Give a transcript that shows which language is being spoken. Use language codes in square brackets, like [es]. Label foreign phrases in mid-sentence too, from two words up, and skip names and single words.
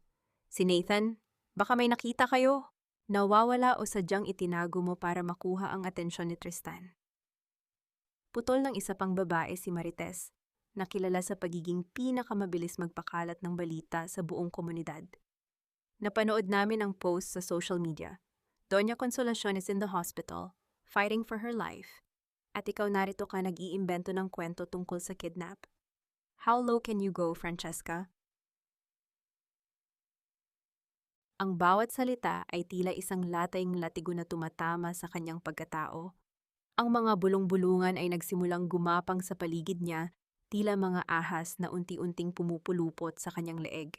[tl] Si Nathan, baka may nakita kayo? Nawawala o sadyang itinago mo para makuha ang atensyon ni Tristan? Putol ng isa pang babae, si Marites, na kilala sa pagiging pinakamabilis magpakalat ng balita sa buong komunidad. Napanood namin ang post sa [en] social media. Doña Consolacion is in the hospital, fighting for her life. [tl] At ikaw narito ka nag-iimbento ng kwento tungkol sa kidnap. [en] How low can you go, Francesca? [tl] Ang bawat salita ay tila isang latayng latigo na tumatama sa kanyang pagkatao. Ang mga bulong-bulungan ay nagsimulang gumapang sa paligid niya, tila mga ahas na unti-unting pumupulupot sa kanyang leeg.